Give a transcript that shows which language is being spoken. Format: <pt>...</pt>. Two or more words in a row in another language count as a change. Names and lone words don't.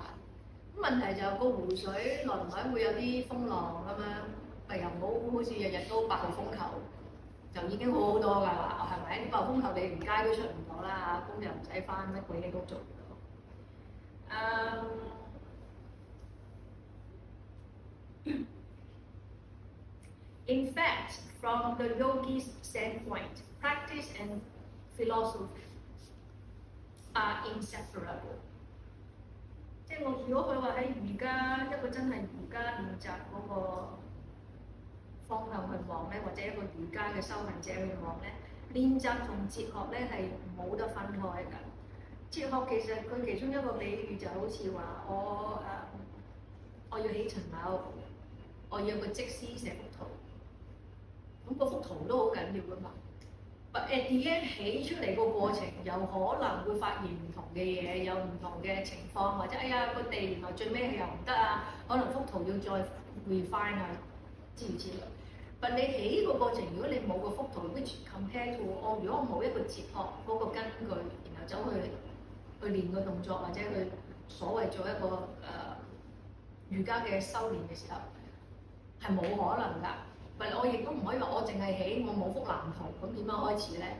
<yue>咁問題就個湖水來唔來會有啲風浪咁樣。又唔好似日日都8號風球，就已經好好多㗎啦，係咪？啲8號風球你連街都出唔到啦，工又唔使返，乜鬼嘢都做唔到。</yue> <en>In fact, from the yogi's standpoint, practice and philosophy are inseparable。</en> <yue>即係我如果佢話喺瑜伽一個真係瑜伽練習嗰個方向去望咧，或者一個瑜伽嘅修行者去望咧，練習同哲學咧係冇得分開㗎。哲學其實佢其中一個比喻就好似話我要起層樓，我要個則師寫幅圖，咁嗰幅圖都好緊要㗎嘛。</yue> <en>But at the end</en> <yue>起出嚟個過程有可能會發現唔同嘅嘢，有唔同嘅情況，或者哎呀個地原來最尾係又唔得啊，可能幅圖要再 refine 啊，之類之類。但你起個過程，如果你冇個幅圖 ，</yue> <en>which compare to</en> <yue>如果我冇一個哲學嗰個根據，然後走去練個動作，或者去所謂做一個瑜伽嘅修練嘅時候，係冇可能㗎。但我亦都唔可以話我淨係起，我冇幅藍圖，咁點樣開始咧？</yue>